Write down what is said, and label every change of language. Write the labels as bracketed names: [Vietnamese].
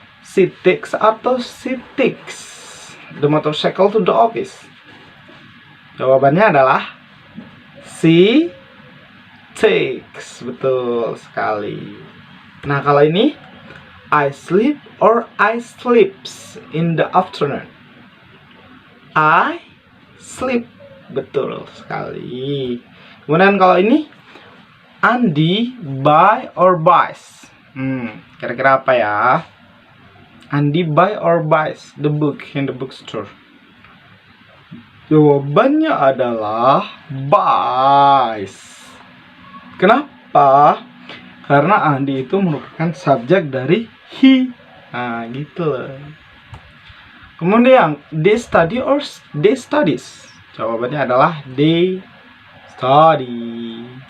[English] She takes [Indonesian] atau [English] she takes the motorcycle to the office? [Indonesian] Jawabannya adalah she takes. Betul sekali. Nah, kalau ini [English] I sleep or I sleeps in the afternoon. I sleep. [Indonesian] Betul sekali. Kemudian kalau ini [English] Andy buy or buys. [Indonesian] Kira-kira apa ya? [English] Andy buy or buys the book in the bookstore? [Indonesian] Jawabannya adalah buys. Kenapa? Karena Andy itu merupakan subjek dari he. Gitu loh. Kemudian [English] they study or they studies? [Indonesian] Jawabannya adalah they study.